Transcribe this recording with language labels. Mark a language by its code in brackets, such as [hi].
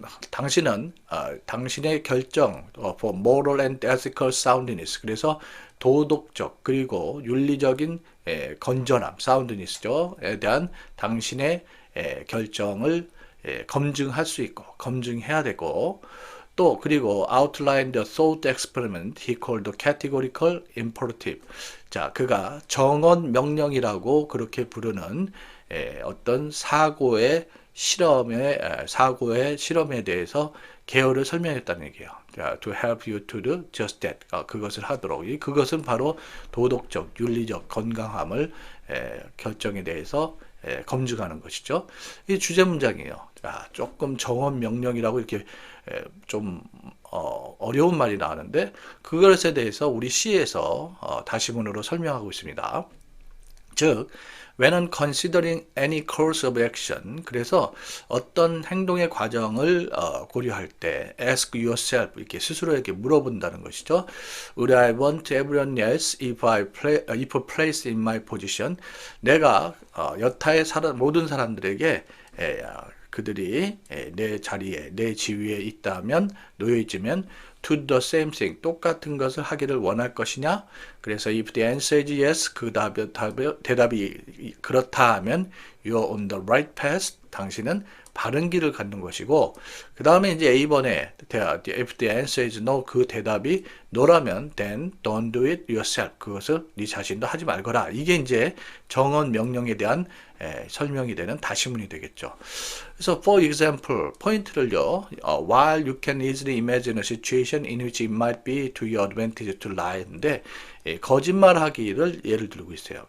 [ko] 당신은 당신의 결정 [en] for moral and ethical soundness [ko] 그래서 도덕적 그리고 윤리적인 건전함 soundness에 대한 당신의 결정을 검증할 수 있고 검증해야 되고 또 그리고 [en] outline the thought experiment he called categorical imperative [ko] 자 그가 정언 명령이라고 그렇게 부르는 어떤 사고의 실험의 사고의 실험에 대해서 개요를 설명했다는 얘기예요. [en] To help you to do just that. [ko] 그것을 하도록. 그것은 바로 도덕적, 윤리적 건강함을 결정에 대해서 검증하는 것이죠. 이 주제 문장이에요. 조금 정언 명령이라고 이렇게 좀 어려운 말이 나오는데 그것에 대해서 우리 C에서 다시문으로 설명하고 있습니다. 즉, [en] when considering any course of action, [ko] 그래서 어떤 행동의 과정을 고려할 때 [en] ask yourself, [ko] 이렇게 스스로에게 물어본다는 것이죠. [en] Would I want everyone else if placed in my position? [ko] 내가 여타의 모든 사람들에게 그들이 내 자리에, 내 지위에 있다면, 놓여 있으면 [en] to the same thing, [ko] 똑같은 것을 하기를 원할 것이냐? 그래서 [en] if the answer is yes, [ko] 그 대답이 그렇다 하면 [en] you're on the right path, [ko] 당신은 바른 길을 갖는 것이고, 그 다음에 이제 A번에 [en] if the answer is no, [ko] 그 대답이 no라면 [en] then don't do it yourself, [ko] 그것을 네 자신도 하지 말거라. 이게 이제 정언 명령에 대한 설명이 되는 다시문이 되겠죠. 그래서 [en] for example, [ko] 포인트를요, [en] while you can easily imagine a situation in which it might be to your advantage to lie인데 [ko] 거짓말하기를 예를 들고 있어요.